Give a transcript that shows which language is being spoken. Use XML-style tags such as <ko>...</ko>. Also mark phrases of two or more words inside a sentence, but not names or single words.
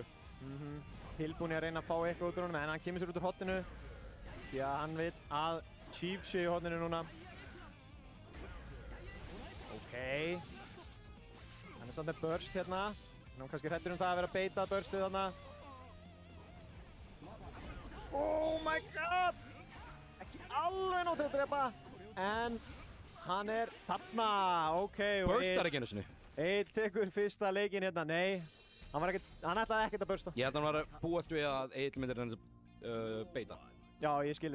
<is>Tilbúin að reyna að fá eitthvað út úr honum, en hann kemur sér út úr hotninu því að hann veit að Chief sé í hotninu núna. Ok. Hann er samt með burst hérna. Hann er kannski hræddur það að vera að beita burstið þarna.</is> <en>Oh my god!</en> <is>Ekki alveg nóg til að drepa, en hann er þarna. Ok. Burstar ekki einu sinni. Egil tekur fyrsta leikinn hérna. Nei. Hann ætlaði ekkert að bursta. Ég held að hann var að búast við að Egil myndir henni beita. Já, ég skilði.</is>